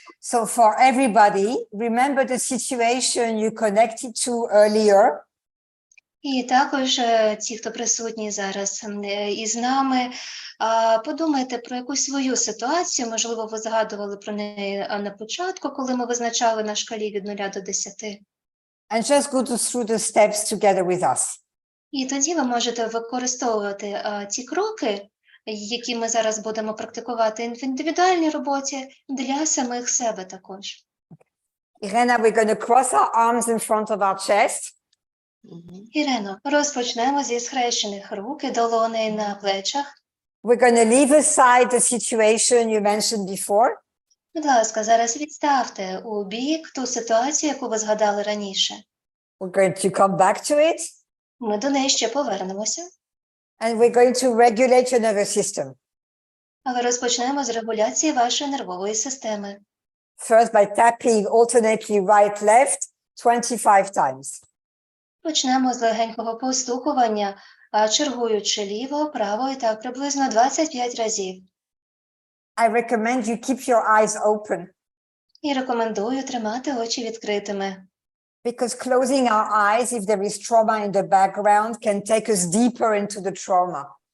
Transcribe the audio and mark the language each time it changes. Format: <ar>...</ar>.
<en>So for everybody, remember the situation you connected to earlier.</en> <uk>І також ті, хто присутні зараз із нами, подумайте про якусь свою ситуацію, можливо, ви згадували про неї на початку, коли ми визначали на шкалі від 0 до 10.</uk> <en>And just go through the steps together with us.</en> <uk>І тоді ви можете використовувати ті кроки, які ми зараз будемо практикувати в індивідуальній роботі, для самих себе також.</uk> <en>Irena, we're going to cross our arms in front of our chest.</en> <uk>Ірено, розпочнемо зі схрещених рук і долоней на плечах.</uk> <en>We're going to leave aside the situation you mentioned before.</en> <uk>Будь ласка, зараз відставте у бік ту ситуацію, яку ви згадали раніше.</uk> <en>We're going to come back to it.</en> <uk>Ми до неї ще повернемося.</uk> <en>And we're going to regulate your nervous system.</en> <uk>Але розпочнемо з регуляції вашої нервової системи.</uk> <en>First by tapping alternately right, left 25 times.</en> <uk>Почнемо з легенького постукування, чергуючи ліво, право і так приблизно 25 разів.</uk> <en>I recommend you keep your eyes open.</en> <uk>І рекомендую тримати очі відкритими.</uk> <en>Because closing our eyes, if there is trauma in the background, can take us deeper into the trauma.</en>